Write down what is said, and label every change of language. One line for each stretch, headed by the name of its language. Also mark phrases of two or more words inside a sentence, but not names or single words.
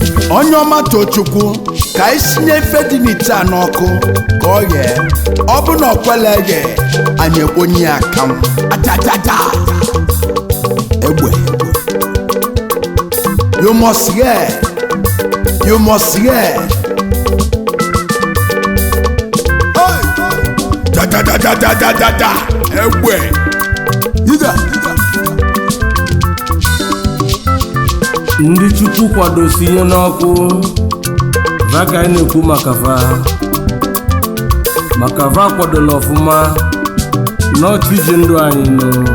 Igbo: Onye ọma Tochukwu, ka anyị sinye ife dị n'ite a n'ọkụ ka ọ ghee. Ọ bụ na ọ kwela eghe, anyị ekponye ya akanwụ. Achachacha. Egbe.
English: You must hear. You must hear. Hey! Ja, ja, ja, ja, ja, ja, ja, ja.
Igbo: Egbe. Ida. Ndị Chukwu kwado sinye n'ọkụ, va ka anyị na-ekwu maka va. Maka va kwadola ọfụma, n'ọchụ ije ndụ anyị nụ.